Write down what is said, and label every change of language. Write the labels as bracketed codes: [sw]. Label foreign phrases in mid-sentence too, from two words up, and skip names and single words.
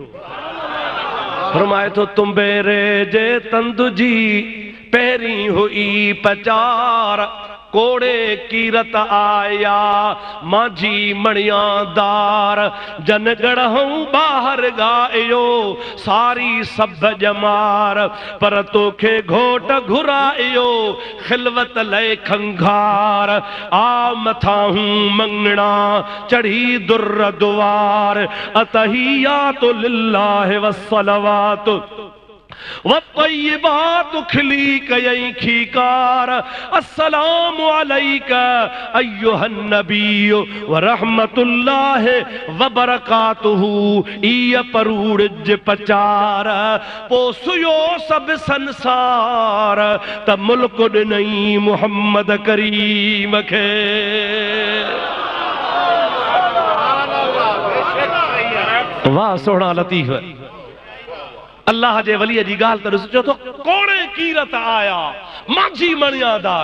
[sd] फरमाए थो तुम्बेरे जे तंद जी पहिरीं हुई पचार, कोड़े कीरत आया माझी मणियादार, जन गढ़ऊं ॿाहिर गायो सारी सभ जमार, पर तोखे घोट घुरायो खिलवत लय खंघार, आ मथाहूं मंगणा चढ़ी दुर दुआर, [ar] التحيات لله والصلوات والطيبات [sd] खिली कयई खीकार, [ar] السلام عليك أيها النبي ورحمة الله وبركاته. [sd] इय परूड़ज पचार पोसुयो सब संसार, त मुल्क ॾिनई मुहम्मद करीम खे। वाह सोहणा लतीफ़। अल्लाह जे वलीअ जी ॻाल्हि त ॾिसो, चओ थो कोड़े कीरत आया माझी मणियादार।